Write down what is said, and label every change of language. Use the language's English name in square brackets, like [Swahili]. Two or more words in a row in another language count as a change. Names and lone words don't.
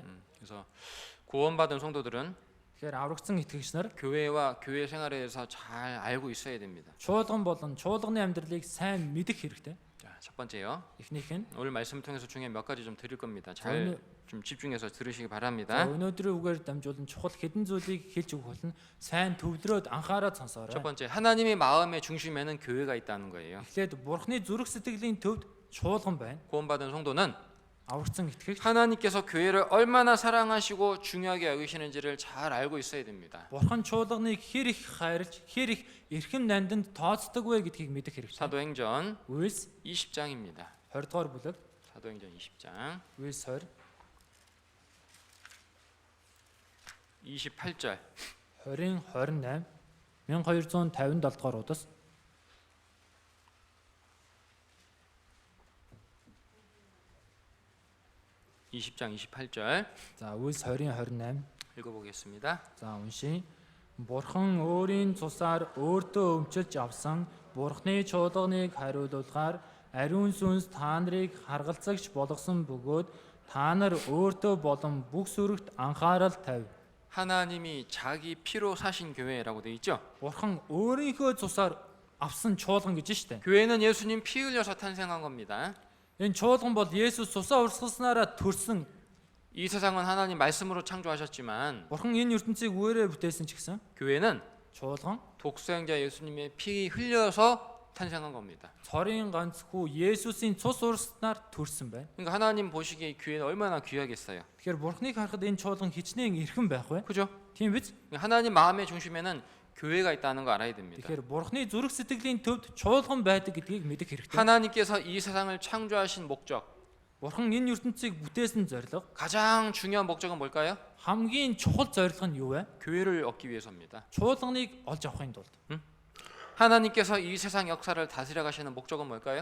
[Korean] 그래서 구원받은 성도들은 [Mongolian] Тэгэхээр аврагдсан итгэгч нар [Korean] 교회와 교회 생활에 대해서 잘 알고 있어야 됩니다. [Mongolian] чуулган болон чуулганы амьдралыг сайн мэдэх хэрэгтэй. [Korean] 자, 첫 번째요. [Mongolian] Эхнийх нь [Korean] 오늘 말씀을 통해서 중에 몇 가지 좀 드릴 겁니다. 잘 좀 집중해서 들으시기 바랍니다. [Mongolian] өнөөдрийн үгээр дамжуулан чухал хэдэн зүйлийг хэлж өгөх болно. Сайн төвлөрөөд анхаарал [Korean] 첫 [Mongolian] сонсоорой. [Korean] 번째, 하나님의 마음의 중심에는 교회가 있다는 거예요. [Mongolian] Эхлээд Бурхны зүрх сэтгэлийн төвд чуулган байна. [Korean] 구원받은 성도는 [Mongolian] Аврагдсан итгэгч [Korean] 하나님께서 교회를 얼마나 사랑하시고 중요하게 여기시는지를 잘 알고 있어야 됩니다. [Mongolian] Бурхан чуулганыг хэр их хайрлж, хэр их эрхэм нандинд тооцдог вэ гэдгийг мэдэх хэрэгтэй. [Korean] 사도행전 [Mongolian] Үйлс [Korean] 20장입니다. [Mongolian] 20 дугаар бүлэг, [Korean] 사도행전 20장 [Mongolian] Үйлс 20, [Korean] 28절 [Mongolian] 20, 28, 1257 дугаар удас. [Korean] (20장 28절) [Mongolian] За Үйлс 20-ийн 28. [Korean] 읽어보겠습니다. [Mongolian] За уншия. Бурхан өөрийн цусаар өөртөө өмчилж авсан Бурхны чуулганыг хариулуулахаар ариун сүнс та нарыг харгалзагч болгосон бөгөөд та нар өөртөө болон бүх сүрэгт анхаарал тавь. [Korean] 하나님이 자기 피로 사신 교회라고 돼 있죠. [Mongolian] Бурхан өөрийнхөө цусаар авсан чуулган гэж штэ. [Korean] 교회는 예수님 피 흘려서 탄생한 겁니다. [Mongolian] Энэ чуулган бол Есүс цусаа урсгалснараа төрсөн. [Korean] 이 세상은 하나님 말씀으로 창조하셨지만 [Mongolian] Бурхан энэ ертөнцийг өөрөөр бүтээсэн ч гэсэн [Korean] 교회는 [Mongolian] чуулган [Korean] 독생자 예수님의 피 흘려서 탄생한 겁니다. [Mongolian] Цорын ганц хүү Есүсийн цус урснаар төрсөн байна. [Korean] 그러니까 하나님 보시기에 교회는 얼마나 귀하겠어요. [Mongolian] Тэгэхээр Бурхныг харахад энэ чуулган хичнээн эрхэм байх вэ? [Korean] 그죠? [Mongolian] Тийм биз? [Korean] 하나님 마음의 중심에는 교회가 있다는 거 알아야 됩니다. [Mongolian] Тэгэхээр Бурхны зүрх сэтгэлийн төвд чуулган байдаг гэдгийг мэдэх хэрэгтэй. [Korean] 하나님께서 이 세상을 창조하신 목적, [Mongolian] Бурхан энэ ертөнцийг бүтээсэн зорилго [Korean] 가장 중요한 목적은 뭘까요? [Mongolian] хамгийн чухал зорилго нь юу вэ? [Korean] 교회를 얻기 위해서입니다. [Mongolian] Чуулганыг олж авахын тулд. [Korean] 하나님께서 이 세상 역사를 다스려 가시는 목적은 뭘까요?